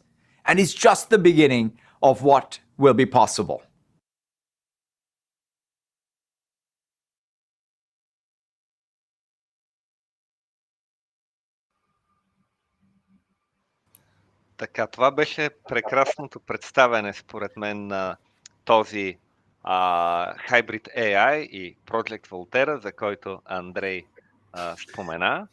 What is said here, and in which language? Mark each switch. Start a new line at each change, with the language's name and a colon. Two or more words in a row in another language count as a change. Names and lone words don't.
English: And it's just the beginning of what will be possible.
Bulgarian: Така, това беше прекрасното представяне, според мен, на този Hybrid AI и Project Volterra, за който Андрей спомена.